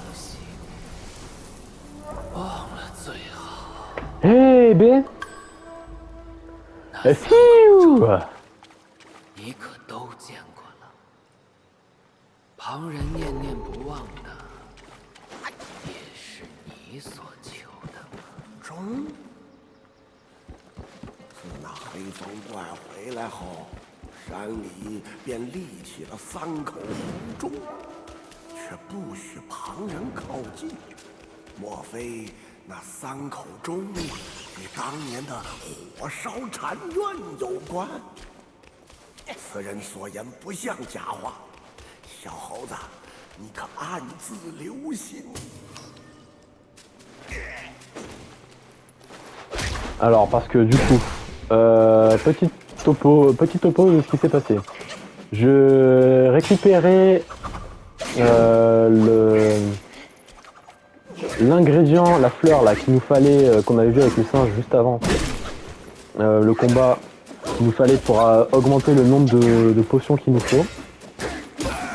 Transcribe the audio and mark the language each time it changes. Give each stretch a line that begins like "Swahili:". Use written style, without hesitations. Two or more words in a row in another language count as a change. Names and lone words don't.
French: Hey, B. Fiou.
Chinese: 你可都见过了，旁人念念不忘的，也是你所求的吗？中。自那黑风怪回来后，山里便立起了3口红钟，却不许旁人靠近。莫非那3口钟与当年的火烧禅院有关？此人所言不像假话，小猴子，你可暗自留心。
French: Alors, parce que du coup, petit topo de ce qui s'est passé. Je récupérais l'ingrédient, la fleur là qu'il nous fallait, qu'on avait vu avec les singes juste avant le combat, qu'il nous fallait pour augmenter le nombre de potions qu'il nous faut.